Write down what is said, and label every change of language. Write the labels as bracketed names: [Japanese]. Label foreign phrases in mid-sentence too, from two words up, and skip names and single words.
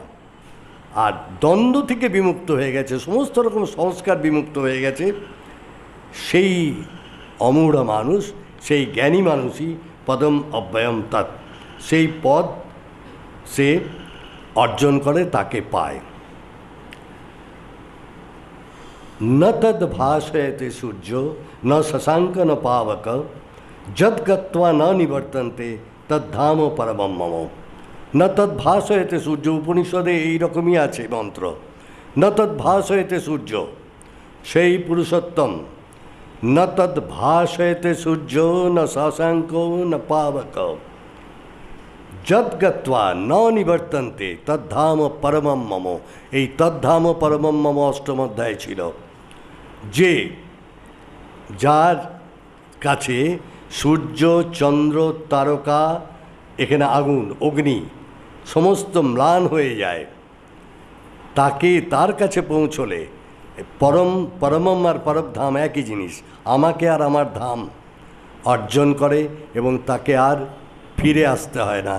[Bangla] আর দ্বন্দ্ব থেকে বিমুক্ত হয়ে গেছে, সমস্ত রকম সংস্কার বিমুক্ত হয়ে গেছে, সেই অমূঢ় মানুষ, সেই জ্ঞানী মানুষই [Sanskrit] पदम् अव्ययम् तत्, [Bangla] সেই পদ সে অর্জন করে, তাকে পায়। [Sanskrit] न तद् भासयते सूर्य न शशाङ्क न पावक यद् गत्वा न निवर्तन्ते तद्धाम परमम् मम। न तद् भासयते सूर्य, [Bangla] উপনিষদে এইরকমই আছে মন্ত্র। [Sanskrit] न तद् भासयते सूर्य, [Bangla] সেই পুরুষোত্তম। [Sanskrit] न तद् भासयते सूर्य न शशाङ्क न पावक यद् गत्वा न निवर्तन्ते तद्धाम परमम् मम। [Bangla] এই [Sanskrit] तद्धाम परमम् मम [Bangla] অষ্টম অধ্যায় ছিল। যে যার কাছে সূর্য, চন্দ্র, তারকা, এখানে আগুন, অগ্নি সমস্ত ম্লান হয়ে যায়, তার কাছে পৌঁছলে পরমম আর পরবধাম একই জিনিস, আমাকে আর আমার ধাম অর্জন করে এবং তাকে আর ফিরে আসতে হয় না।